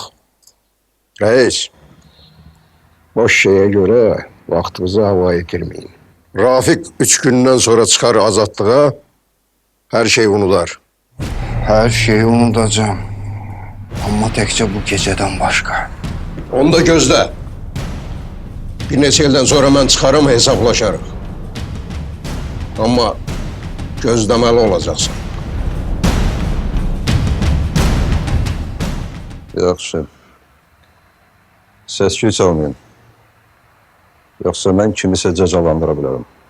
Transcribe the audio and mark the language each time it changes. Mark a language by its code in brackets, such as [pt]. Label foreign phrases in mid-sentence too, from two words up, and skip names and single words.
[tr] Reis, boş şeye göre vaktinizi havaya girmeyin. Rafik 3 günden sonra çıkar azatlığa, her şeyi unutar. Her şeyi unutacağım. Ama tekçe bu geceden başka. Onu da gözle. [az] Bir neçə ildən sonra mən çıxarım, hesablaşarıq. Ama gözləməli olacaqsan. Yaxşı. Səs-küy çalmayın. Yoxsa mən kimisə cəzalandıra bilərəm.